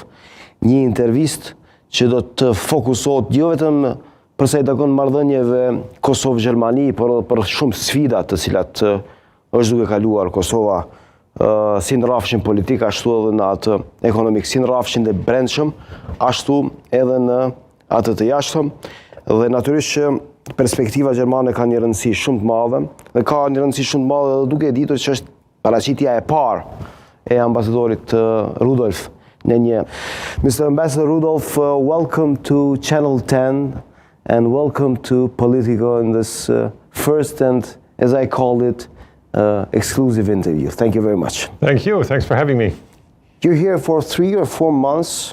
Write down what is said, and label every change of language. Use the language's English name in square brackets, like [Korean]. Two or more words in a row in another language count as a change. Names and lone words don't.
[Albanian] Një intervistë që do të fokusohet jo vetëm përsa i takon marrëdhënieve Kosovë-Gjermani, por edhe për shumë sfida të cilat është duke kaluar Kosova, si në rrafshin politik, ashtu edhe në atë ekonomik, si në rrafshin dhe brendshëm, ashtu edhe në atë të jashtëm. Dhe natyrisht që perspektiva gjermane ka një rëndësi shumë të madhe, dhe ka një rëndësi shumë të madhe dhe duke ditur që është paraqitja e parë e ambasadorit Rudolph në një. [English] Mr. Ambassador Rudolph, welcome to Channel 10 and welcome to Politiko in this first and, as I called it, exclusive interview. Thank you very much. Thank you. Thanks for having me. You're here for 3 or 4 months.